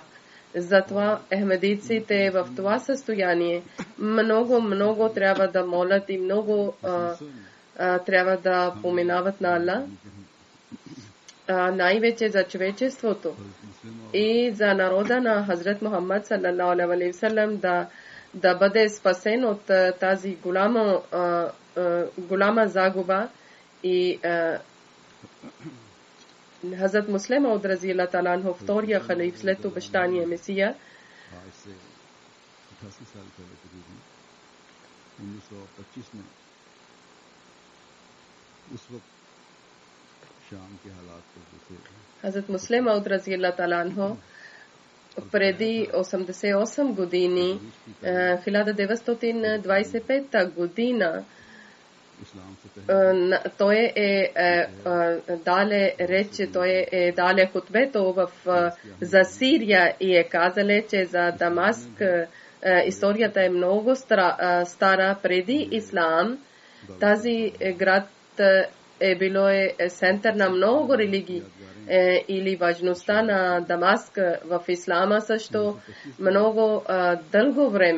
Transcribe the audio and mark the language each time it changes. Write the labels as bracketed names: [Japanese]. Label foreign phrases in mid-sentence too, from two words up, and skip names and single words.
[Bulgarian] Затова ахмедиците в това състояние много трябва да молят и много трябва да поминават на Аллах, най-вече за човечеството и за народа на Хазрат Мухаммад [Arabic] صلى الله عليه وسلم, [Bulgarian] да бъде спасен от тази голяма загуба и Хазрат Муслим Мауд [Arabic] رضي الله تعالى عنه, [Bulgarian] втория халиф след обещания Месия, [Urdu] آج سے 88 سال پہلے تقریباً 1925 میں اس وقت شام کے حالات پر جیسے [Bulgarian] Хазрат Муслим Мауд [Arabic] رضي الله تعالى عنه [Bulgarian] преди 88 години, 1925 година, [Urdu] اسلام سے پہلے [Bulgarian] той дале хутбето за Сирия и казале, че за Дамаск историята е много стара преди Ислам. Тази град било център на много религии или важността на Дамаск в Ислама също много дълго време.